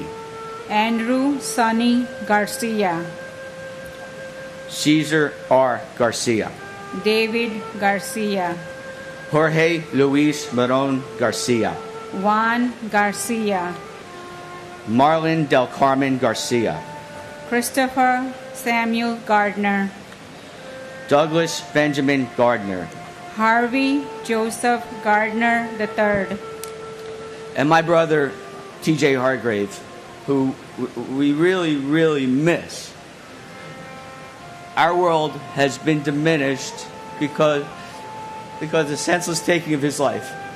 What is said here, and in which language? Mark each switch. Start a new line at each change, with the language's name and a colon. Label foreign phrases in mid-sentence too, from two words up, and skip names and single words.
English: Andrew Sonny Garcia, Cesar R. Garcia. David Garcia, Jorge Luis Maron Garcia. Juan Garcia, Marlon Del Carmen Garcia. Christopher Samuel Gardner, Douglas Benjamin Gardner. Harvey Joseph Gardner III, And my brother, TJ Hargrave, who we really, really miss. Our world has been diminished because of the senseless taking of his life.